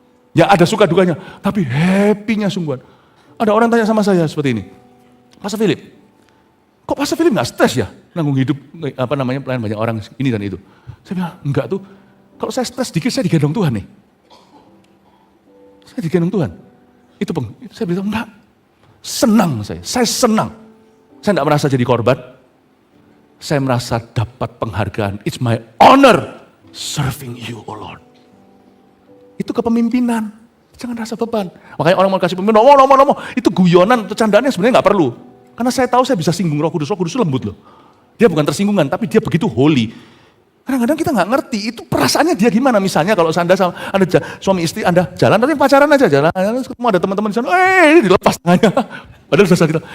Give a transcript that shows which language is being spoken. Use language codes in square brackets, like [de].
[id] Ya ada suka dukanya, tapi happy-nya sungguhan. Ada orang tanya sama saya seperti ini, Pastor Philip, kok Pastor Philip nggak stres ya nanggung hidup pelayan banyak orang ini dan itu? Saya bilang enggak tuh, kalau saya stres dikit saya digendong Tuhan nih. Saya digendong Tuhan. Itu saya bilang enggak, senang saya senang. Saya enggak merasa jadi korban, saya merasa dapat penghargaan. [en] It's my honor serving you, oh Lord. [id] Itu kepemimpinan. Jangan rasa beban. Makanya orang mau kasih pemimpin, ngomong. Itu guyonan, itu candaannya sebenarnya nggak perlu. Karena saya tahu saya bisa singgung Roh Kudus itu lembut loh. Dia bukan tersinggungan, tapi dia begitu holy. Kadang-kadang kita nggak ngerti itu perasaannya dia gimana. Misalnya kalau Anda suami istri Anda jalan, tapi pacaran aja jalan, ketemu ada teman-teman di sana, dilepas tangannya. Padahal sudah kita.